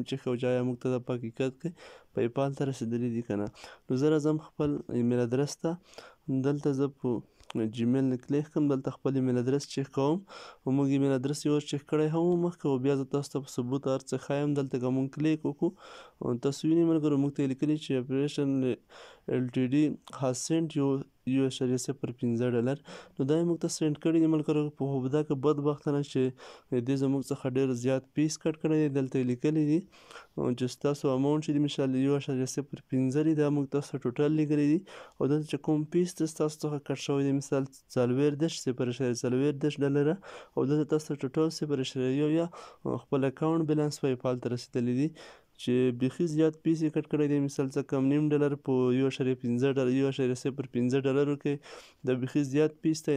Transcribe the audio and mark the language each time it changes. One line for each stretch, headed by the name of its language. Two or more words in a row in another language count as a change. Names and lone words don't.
Pashto: چیک کوو چې آیا موږ ته دا په حقیقت کې پیپال ته رسېدلي دي که نه نو زه راځم خپل
English: email address
Pashto: ته دلته زه په جیمیل نه کلیک کوم دلته خپل
English: email address
Pashto: چیک کوم او موږ
English: email address
Pashto: یو چیک کړی هم و مخکې او بیا زه تاسو ته په ثبوت هر څه ښایم دلته که موږ کلیک وکړو تاسو وینئ ملګرو موږ ته یې لیکلي چې اپریشن
English: LTD has sent you $1.05
Pashto: نو دا یې موږ ته سینډ کړي دي ملګرو. خو دا که بدبختانه چې دې زموږ څخه ډېر زیات پیس کټ کړی دی. دلته یې لیکلي دي چې ستاسو اماونټ چې دی مثال $1.05 دی دا موږ تاسو ته ټوټل لیکلی دي او دلته چې کوم پیس ستاسو څخه کټ شوی دی مثال $0.40 او دلته تاسو ته ټوټل $0.1 خپل
English: account balance
Pashto: پیپال ته رسیدلی دی چې بیخي زیات پیس یې کټ کړی دی مثال څه کم $0.5 په $1.05 کې دا بیخي زیات پیس دی.